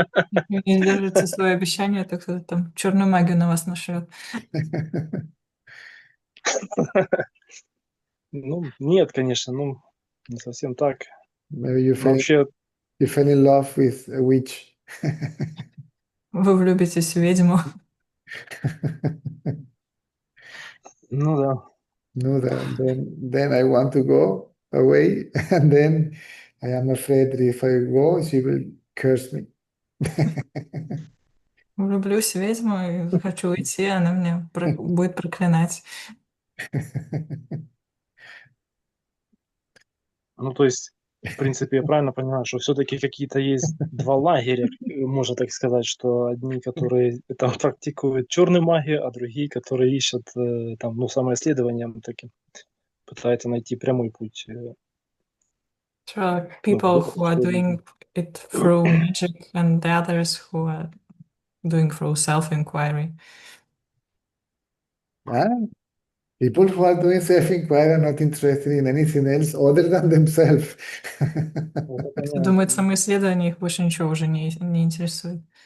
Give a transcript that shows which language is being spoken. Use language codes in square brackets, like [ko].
[ru] Если вы не сдержите свое обещание, то кто-то там черную магию на вас нашлет. Ну, нет, конечно, ну, не совсем так. [en] Maybe you [ru] Вообще, [en] fell in love with a witch. [ru] Вы влюбитесь в ведьму. ну да. [en] No, then I want to go away, and then I am afraid that if I go, she will curse me. [ru] Влюблюсь в ведьму и хочу уйти, она меня будет проклинать. Ну, то есть, в принципе, я правильно понимаю, что все-таки какие-то есть два лагеря, можно так сказать, что одни, которые там практикуют черную магию, а другие, которые ищут там, ну, самоисследованием таким, пытаются найти прямой путь. [en] So people who are doing it through magic and the others who are doing through self-inquiry. People who are doing self-inquiry are not interested in anything else other than themselves. [ru] Кто думает, самоисследование, их больше ничего уже не интересует.